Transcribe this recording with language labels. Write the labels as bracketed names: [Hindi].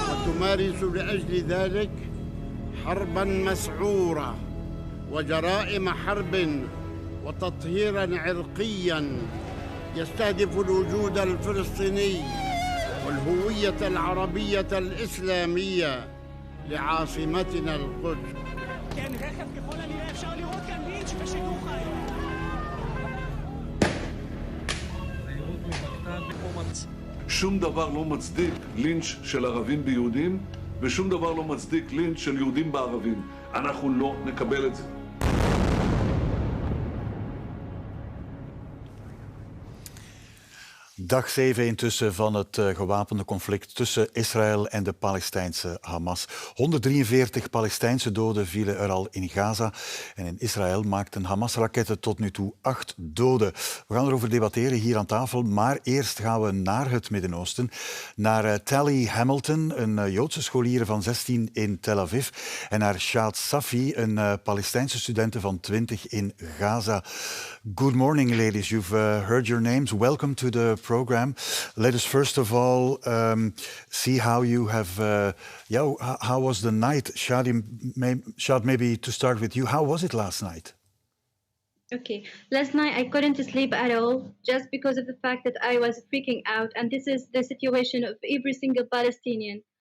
[Arabic] وتمارس لأجل ذلك حربا مسعورة وجرائم حرب وتطهيرا عرقيا يستهدف الوجود الفلسطيني والهوية العربية الإسلامية לעצמתנו القدس. [Hebrew] כן, רכב ככל הנראה אפשר לראות כאן לינץ' בשידור חי. שום דבר לא מצדיק לינץ' של ערבים ביהודים, ושום דבר לא מצדיק לינץ' של יהודים בערבים. אנחנו לא נקבל את זה. [Dutch] Dag 7 intussen van het gewapende conflict tussen Israël en de Palestijnse Hamas. 143 Palestijnse doden vielen er al in Gaza. En in Israël maakten Hamas-raketten tot nu toe 8 doden. We gaan erover debatteren hier aan tafel. Maar eerst gaan we naar het Midden-Oosten. Naar Tally Hamilton, een Joodse scholier van 16 in Tel Aviv. En naar Shad Safi, een Palestijnse studente van 20 in Gaza. [English] Good morning, ladies. You've heard your names. Welcome to the program. Let us first of all see how you have. How was the night, Shad? Maybe to start with you. How was it last night? Okay, last night I couldn't sleep at all just because of the fact that I was freaking out, and this is the situation of every single Palestinian.